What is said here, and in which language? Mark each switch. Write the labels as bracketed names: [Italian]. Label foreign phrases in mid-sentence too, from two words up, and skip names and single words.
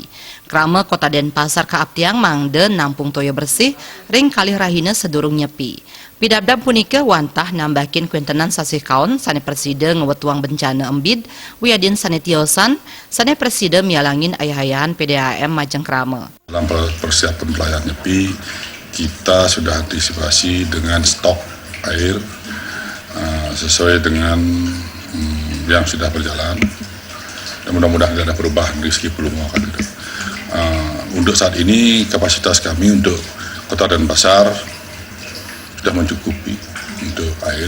[Balinese] Kramo Kota Denpasar kaaptiang mangde nampung toya bersih ring kalih rahina sedurung nyepi. Pidabdab punika wantah nambahin kuentenan sasih kaon sane presida ngewetuang bencana embid wiadin sane tiosan sane presida mialangin ayah-ayahan PDAM majeng kramo. [Indonesian] Dalam persiapan pelayan nyepi kita sudah antisipasi dengan stok air sesuai dengan yang sudah berjalan dan mudah-mudahan tidak ada perubahan rezeki belum akan itu. Untuk saat ini kapasitas kami untuk Kota Denpasar sudah mencukupi untuk air.